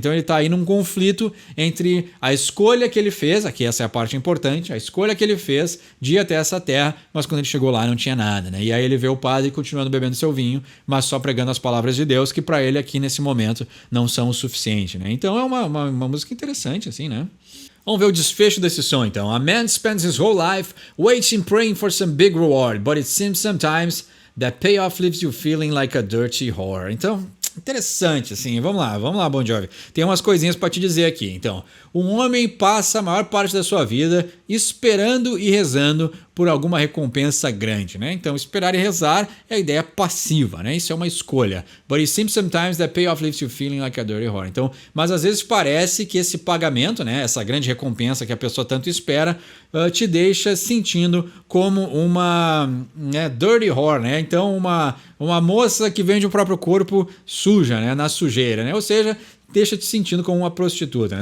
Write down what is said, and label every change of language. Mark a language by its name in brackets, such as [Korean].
[Portuguese] Então ele tá aí num conflito entre a escolha que ele fez, aqui essa é a parte importante, a escolha que ele fez de ir até essa terra, mas quando ele chegou lá não tinha nada, né? E aí ele vê o padre continuando bebendo seu vinho, mas só pregando as palavras de Deus, que para ele aqui nesse momento não são o suficiente, né? Então é uma música interessante, assim, né? Vamos ver o desfecho desse som, então. [English] A man spends his whole life waiting, praying for some big reward, but it seems sometimes that payoff leaves you feeling like a dirty whore. [Portuguese] Então, interessante, assim. Vamos lá, Bon Jovi. Tem umas coisinhas para te dizer aqui. Então, um homem passa a maior parte da sua vida esperando e rezando por alguma recompensa grande, né? Então, esperar e rezar é a ideia passiva, né? Isso é uma escolha. [English] But it seems sometimes that payoff leaves you feeling like a dirty whore. [Portuguese] Então, mas às vezes parece que esse pagamento, né? Essa grande recompensa que a pessoa tanto espera, te deixa sentindo como uma, né, [English] dirty whore, [Portuguese] né? Então, uma moça que vende o próprio corpo suja, né? Na sujeira, né? Ou seja, deixa te sentindo como uma prostituta, né?